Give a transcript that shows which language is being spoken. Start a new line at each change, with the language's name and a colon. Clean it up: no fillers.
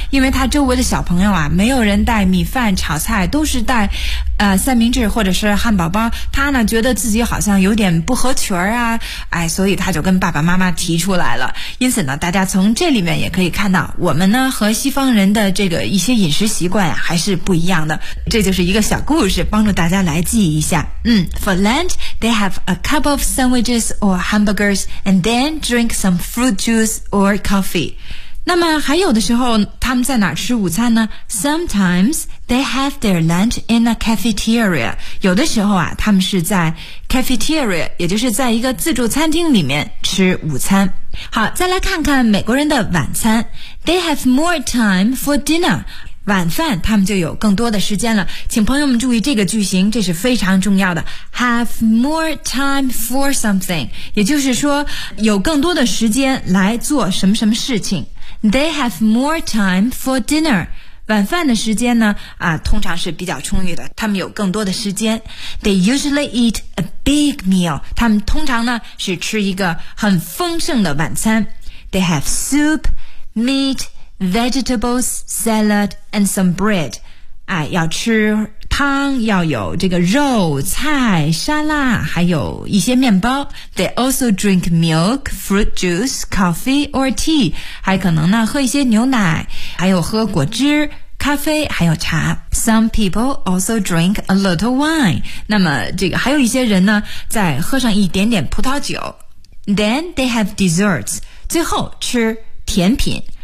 Chinese: 因为他周围的小朋友啊，没有人带米饭炒菜，都是带三明治或者是汉堡包，他呢觉得自己好像有点不合群啊，哎，所以他就跟爸爸妈妈提出来了。因此呢，大家从这里面也可以看到，我们呢和西方人的这个一些饮食习惯还是不一样的。这就是一个小故事，帮助大家来记一下。
English: For lunch, they have a couple of sandwiches or hamburgers and then drink some fruit juice or coffee.
Chinese: 那么还有的时候他们在哪吃午餐呢？
English: Sometimes they have their lunch in a cafeteria.
Chinese: 有的时候啊，他们是在 cafeteria, 也就是在一个自助餐厅里面吃午餐。好，再来看看美国人的晚餐。
English: They have more time for dinner.
Chinese: 晚饭他们就有更多的时间了。请朋友们注意这个句型，这是非常重要的。
English: Have more time for something,
Chinese: 也就是说有更多的时间来做什么什么事情。
English: They have more time for dinner.
Chinese: 晚饭的时间呢通常是比较充裕的，他们有更多的时间。
English: They usually eat a big meal.
Chinese: 他们通常呢是吃一个很丰盛的晚餐。
English: They have soup, meat,vegetables, salad, and some bread.
Chinese: 哎，要吃汤，要有这个肉、菜、沙拉，还有一些面包。
English: They also drink milk, fruit juice, coffee, or tea.
Chinese: 还可能呢，喝一些牛奶，还有喝果汁、咖啡，还有茶。
English: Some people also drink a little wine.
Chinese: 那么这个还有一些人呢，再喝上一点点葡萄酒。
English: Then they have desserts.
Chinese: 最后吃甜品。